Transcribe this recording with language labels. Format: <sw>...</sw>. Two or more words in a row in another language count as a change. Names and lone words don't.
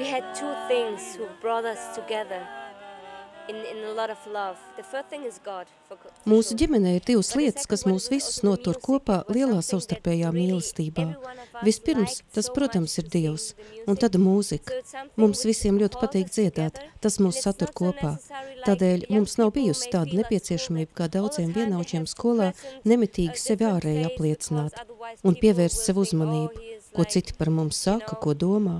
<en>had 2 things who brought us together in a lot of love. The first thing is God.</en> <lv>Mūsu ģimenē ir 2 lietas, kas mūs visus notur kopā lielā savstarpējā mīlestībā. Vispirms, tas, protams, ir Dievs, un tad mūzika. Mums visiem ļoti patīk dziedāt, tas mūs satur kopā. Tādēļ mums nav bijusi tāda nepieciešamība, kā daudziem vienaudžiem skolā, nemitīgi sevi ārēji apliecināt un pievērst sev uzmanību, ko citi par mums saka, ko domā.</lv>